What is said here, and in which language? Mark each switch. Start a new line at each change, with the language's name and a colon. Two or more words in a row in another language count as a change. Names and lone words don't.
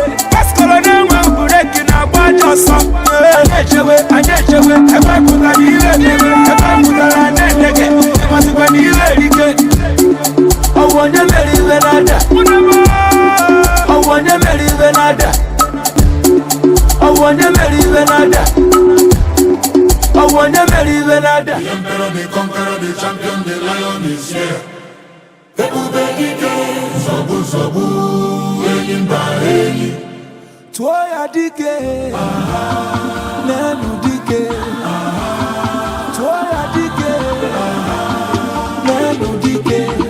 Igbo: Paskọrọ na-enwe bureki na-agba ajọ ọsọ. Anyị ejewe, anyị ejewe, ebe anyị pụtara ire emewe, ebe anyị pụtara anyị edege, ịmazikwa na ire erike. Ọ bụ onye mere iwe na-ada? Ọ bụ onye mere iwe na-ada? Ọ bụ onye mere iwe na-ada? Ọ bụ onye mere iwe na-ada?
English: The emperor, the conqueror, the champion, the lion is here.
Igbo: Ebube dike, zọgbu, zọgbu, enyi mba enyi. Tụọ ya dike, n'elu dike. Tụọ ya dike, n'elu dike.